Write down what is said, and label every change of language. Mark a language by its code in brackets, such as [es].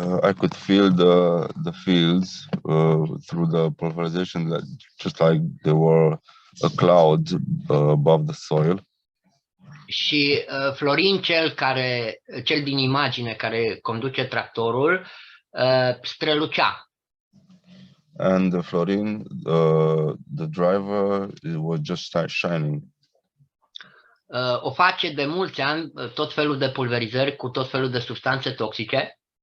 [en] I could feel the fields through the pulverization, just like there were a cloud above the soil. [ro] Și Florin, cel din imagine care conduce tractorul, strălucea. [en] And the Florin, the driver, it was just shining. [ro] O face de mulți ani, tot felul de pulverizări cu tot felul de substanțe toxice.